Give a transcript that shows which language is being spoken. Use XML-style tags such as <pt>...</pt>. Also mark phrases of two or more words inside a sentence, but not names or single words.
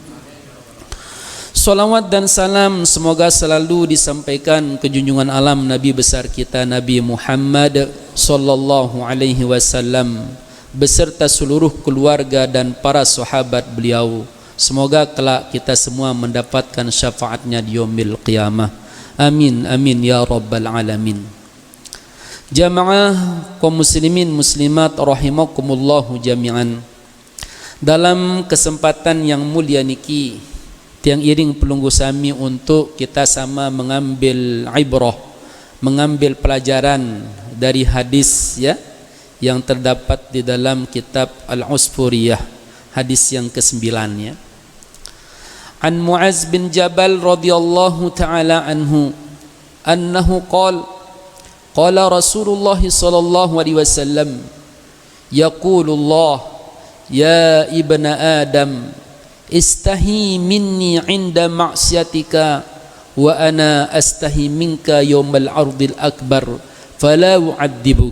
<id>Salawat dan salam semoga selalu disampaikan ke junjungan alam Nabi besar kita Nabi Muhammad</id> <ar>صلى الله عليه وسلم</ar> <id>beserta seluruh keluarga dan para sahabat beliau Semoga kelak kita semua mendapatkan syafaatnya di</id> <ar>يوم القيامة. آمين آمين يا رب العالمين.</ar> <id>Jamaah kaum muslimin muslimat</id> <ar>رحمكم الله جميعا.</ar> <id>Dalam kesempatan yang mulia niki,</id> <sas>tiang iring pelunggu sami</sas> <id>untuk kita sama mengambil ibrah, mengambil pelajaran dari hadis ya yang terdapat di dalam kitab Al-Usfuriyah, hadis yang ke-9 ya.</id> <ar>عن معاذ بن جبل رضي الله تعالى عنه أنه قال رسول الله صلى الله عليه وسلم يقول الله يا ابن آدم استحي مني عند معصيتك وأنا أستحي منك يوم العرض الأكبر فلا أعذبك.</ar>